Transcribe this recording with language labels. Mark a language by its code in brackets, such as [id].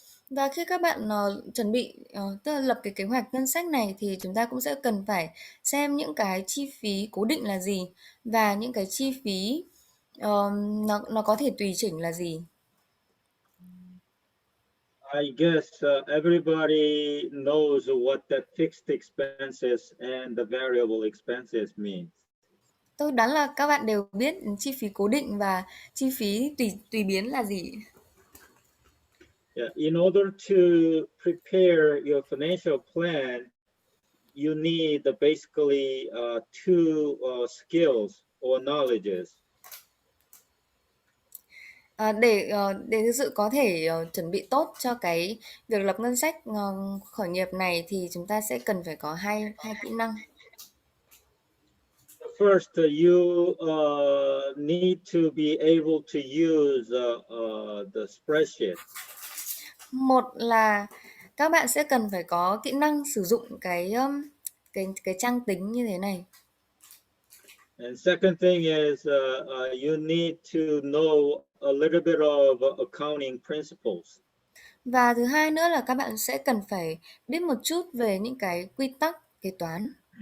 [vi] Và khi các bạn chuẩn bị tức là lập cái kế hoạch ngân sách này, thì chúng ta cũng sẽ cần phải xem những cái chi phí cố định là gì và những cái chi phí nó có thể tùy chỉnh là gì. [en] I guess everybody knows what that fixed expenses and the variable expenses means. [vi] Tôi đoán là các bạn đều biết chi phí cố định và chi phí tùy biến là gì. [en] Yeah, in order to prepare your financial plan, you need basically two skills or knowledges. [vi] Để thực sự có thể chuẩn bị tốt cho cái việc lập ngân sách khởi nghiệp này, thì chúng ta sẽ cần phải có hai kỹ năng. [en] First, you need to be able to use the spreadsheet. [vi] Một là các bạn sẽ cần phải có kỹ năng sử dụng cái trang tính như thế này. [en] And second thing is you need to know a little bit of accounting principles. [vi] Và thứ hai nữa là các bạn sẽ cần phải biết một chút về những cái quy tắc kế toán.